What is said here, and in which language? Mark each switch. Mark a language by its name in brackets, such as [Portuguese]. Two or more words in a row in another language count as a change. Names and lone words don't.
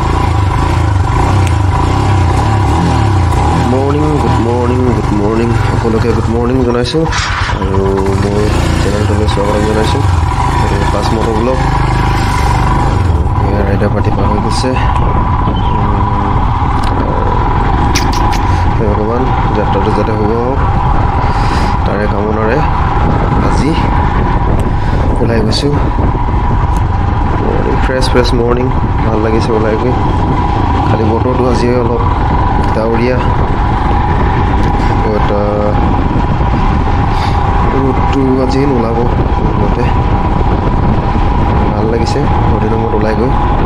[Assamese] morning apoloke [English] good morning [Assamese] জনাইছু আৰু মো চেনেল টো স্বাগত জনাইছু [English] first motovlog rider party [Assamese] পা হৈ গৈছে ভগবান যাত্ৰাটো যাতে হ'ব তাৰে কামনাৰে আজি ওলাই গৈছো [English] fresh morning [Assamese] ভাল লাগিছে ওলাই গৈ খালি বতৰটো আজি অলপ ডাৱৰীয়া ৰ'দটো আজি নোলাব মতে ভাল লাগিছে বহুদিনৰ মূৰত ওলাই গৈ